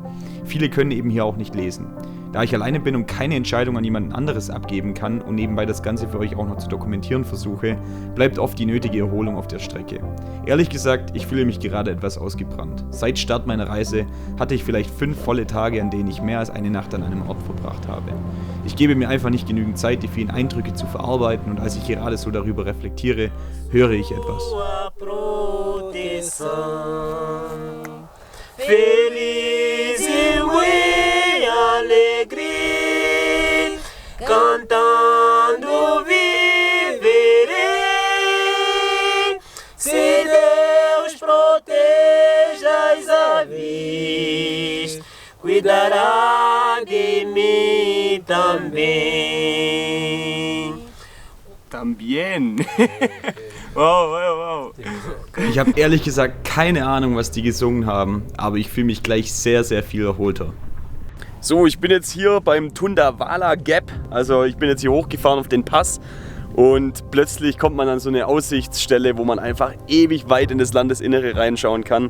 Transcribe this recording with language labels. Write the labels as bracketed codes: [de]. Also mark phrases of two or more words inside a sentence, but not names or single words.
[de] Viele können eben hier auch nicht lesen. Da ich alleine bin und keine Entscheidung an jemand anderes abgeben kann und nebenbei das Ganze für euch auch noch zu dokumentieren versuche, bleibt oft die nötige Erholung auf der Strecke. Ehrlich gesagt, ich fühle mich gerade etwas ausgebrannt. Seit Start meiner Reise hatte ich vielleicht 5 volle Tage, an denen ich mehr als eine Nacht an einem Ort verbracht habe. Ich gebe mir einfach nicht genügend Zeit, die vielen Eindrücke zu verarbeiten und als ich gerade so darüber reflektiere, höre ich etwas. [pt] Cantando viverei, se Deus protege as aves, cuidará de mim também. Tambien. Wow. [de] Ich habe ehrlich gesagt keine Ahnung, was die gesungen haben, aber ich fühle mich gleich sehr, sehr viel erholter. So, ich bin jetzt hier beim Tundawala Gap, also ich bin jetzt hier hochgefahren auf den Pass und plötzlich kommt man an so eine Aussichtsstelle, wo man einfach ewig weit in das Landesinnere reinschauen kann.